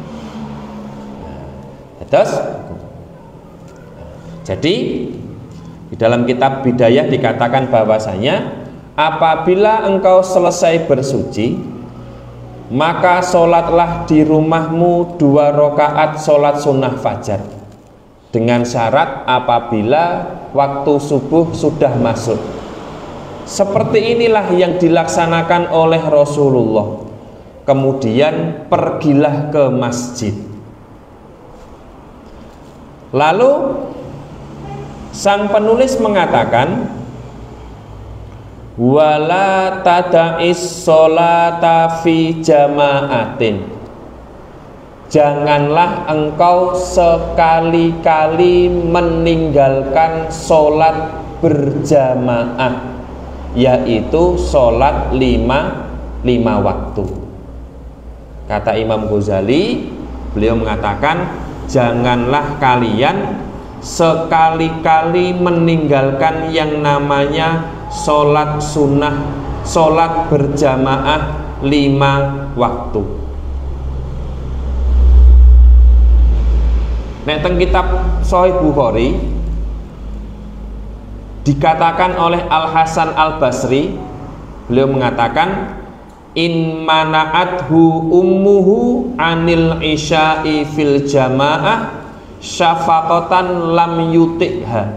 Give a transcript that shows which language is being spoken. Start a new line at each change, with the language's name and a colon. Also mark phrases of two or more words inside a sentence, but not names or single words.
Indonesian: Terus, jadi di dalam kitab Bidayah dikatakan bahwasanya apabila engkau selesai bersuci, maka sholatlah di rumahmu 2 rakaat sholat sunnah fajar, dengan syarat apabila waktu subuh sudah masuk. Seperti inilah yang dilaksanakan oleh Rasulullah. Kemudian pergilah ke masjid. Lalu sang penulis mengatakan
Arabic: ولا تدعن الصلاة في جماعة,
Indonesian: janganlah engkau sekali-kali meninggalkan sholat berjamaah, yaitu sholat lima waktu. Kata Imam Ghazali, beliau mengatakan janganlah kalian sekali-kali meninggalkan yang namanya sholat sunnah, sholat berjamaah 5 waktu.
Javanese: Nek teng
Indonesian: kitab Sahih Bukhari dikatakan oleh Al Hasan Al Basri, beliau mengatakan
Arabic: إن منعته أمه عن العشاء في الجماعة شفقة لم يطعها.